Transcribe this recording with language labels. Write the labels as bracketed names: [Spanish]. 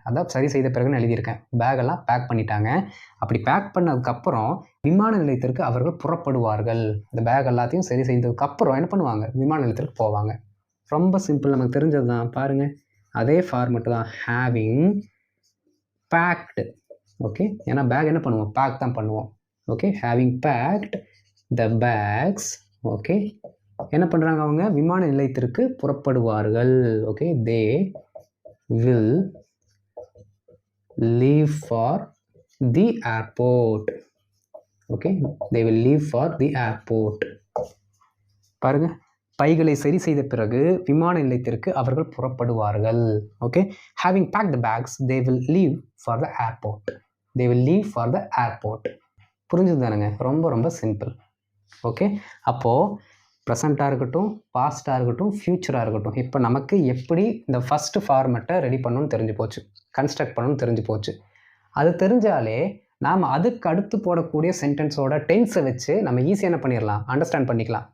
[Tamil] அதான் சரி செய்த பிறகுன்னு எழுதியிருக்கேன். பேகெல்லாம் பேக் பண்ணிட்டாங்க. அப்படி பேக் பண்ணதுக்கப்புறம் விமான நிலையத்திற்கு அவர்கள் புறப்படுவார்கள். இந்த பேக் எல்லாத்தையும் சரி செய்ததுக்கப்புறம் என்ன பண்ணுவாங்க? விமான நிலையத்திற்கு போவாங்க. ரொம்ப சிம்பிள், நமக்கு தெரிஞ்சது தான். பாருங்கள், அதே ஃபார்மெட் தான் [English] having packed. [Tamil] ஓகே, ஏன்னா பேக் என்ன பண்ணுவோம், பேக் தான் பண்ணுவோம். [English] Okay, having packed the bags. [Tamil] Okay, என்ன பண்ணுறாங்க அவங்க, விமான நிலையத்திற்கு புறப்படுவார்கள். [English] Okay, they will leave for the airport. Okay, they will leave for the airport. [Tamil] பாருங்க, பைகளை சரி செய்த பிறகு விமான நிலையத்திற்கு அவர்கள் புறப்படுவார்கள். [English] Okay, having packed the bags they will leave for the airport. they will leave for the airport. [Tamil] புரிஞ்சுதானுங்க, ரொம்ப ரொம்ப சிம்பிள். ஓகே, அப்போது ப்ரெசண்ட்டாக இருக்கட்டும், பாஸ்ட்டாக இருக்கட்டும், ஃப்யூச்சராக இருக்கட்டும், இப்போ நமக்கு எப்படி இந்த ஃபஸ்ட்டு ஃபார்மெட்டை ரெடி பண்ணணும்னு தெரிஞ்சு போச்சு, கன்ஸ்ட்ரக்ட் பண்ணணும்னு தெரிஞ்சு போச்சு. அது தெரிஞ்சாலே நாம் அதுக்கு அடுத்து போடக்கூடிய சென்டென்ஸோட டென்ஸை வச்சு நம்ம ஈஸியாக என்ன பண்ணிடலாம், அண்டர்ஸ்டாண்ட் பண்ணிக்கலாம்.